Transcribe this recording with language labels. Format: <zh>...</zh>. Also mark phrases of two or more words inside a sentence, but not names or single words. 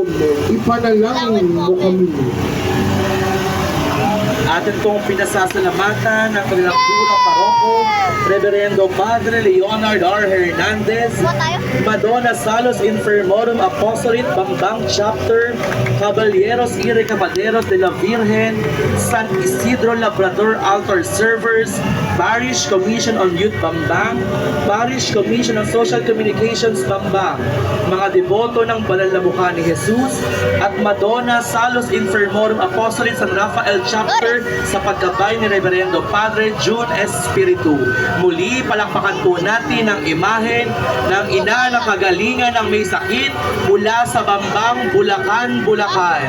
<tl>Ipanalangin mo kami. Atin pong pinasasalamatan ng kanilang pura paroko, Reverendo Padre Leonard R. Hernandez, Kuha tayo. Madonna Salus Infirmorum Apostolate Bambang Chapter, Caballeros y Recaballeros de la Virgen, San Isidro Labrador Altar Servers, Parish Commission on Youth Bambang, Parish Commission on Social Communications Bambang, mga deboto ng Banal na Mukha ni Jesus, at Madonna Salus Infirmorum Apostolate San Rafael Chapter sa paggabay ni Reverendo Padre June Espiritu. Muli, palakpakan po natin ang imahen ng ina na kagalingan ng may sakit mula sa Bambang, Bulacan, Bulacan.</tl>